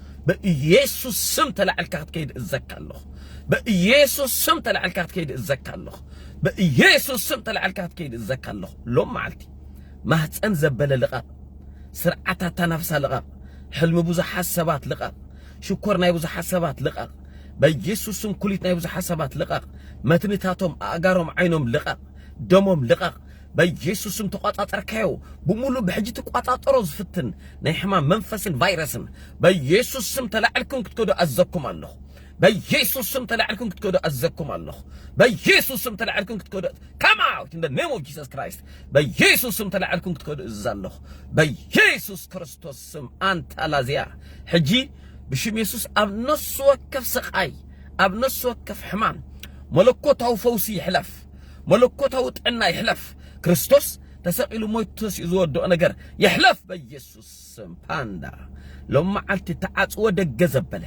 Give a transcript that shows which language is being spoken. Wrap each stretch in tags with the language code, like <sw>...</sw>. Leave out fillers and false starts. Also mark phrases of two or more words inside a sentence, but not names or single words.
<ti>በኢየሱስ ስም ተላዕልካ ክትከይድ እዘካ ኣለኹ በኢየሱስ ስም ተላዕልካ ክትከይድ እዘካ ኣለኹ በኢየሱስ ስም ተላዕልካ ክትከይድ እዘካ ኣለኹ ሎም መዓልቲ ማህፀን ዘበለ ልቓቕ ስርዓታት ተናፍሳ ልቓቕ ሕልሚ ብዙሓት ሰባት ልቓቕ ሽኮር ናይ ብዙሓት ሰባት ልቓቕ በኢየሱስ ስም ኩሊት ናይ ብዙሓት ሰባት ልቓቕ መትንታቶም ኣእጋሮም ዓይኖም ልቓቕ ደሞም ልቓቕ በኢየሱስ ስም ተቋጣጠርካዮ ብሙሉ ብሕጂ ተቋጣጠሮ ዝፍትን ናይ ሕማም መንፈስን ቫይረስን በኢየሱስ ስም ተላዕልኩም ክትከዱ ኣዘኩም ኣለኹ በኢየሱስ ስም ተላዕልኩም ክትከዱ ኣዘኩም ኣለኹ በኢየሱስ ስም ተላዕልኩም ክትከዱ</ti> <en>come out in the name of Jesus Christ</en> <ti>በኢየሱስ ስም ተላዕልኩም ክትከዱ እዛለኹ በኢየሱስ ክርስቶስ ስም አንተ ላዚያ ሕጂ ብሽም ኢየሱስ ኣብ ነፍሲ ወከፍ ስቃይ ኣብ ነፍሲ ወከፍ ሕማም መለኮታዊ ፈውሲ ይሕለፍ መለኮታዊ ጥዕና ይሕለፍ ክርስቶስ ተሰቂሉ ሞይቶስ ዝወደኦ ነገር ይሕለፍ በኢየሱስ ስም ፓንዳ ሎም መዓልቲ ተዓጽወ ደገ ዘበለ</ti>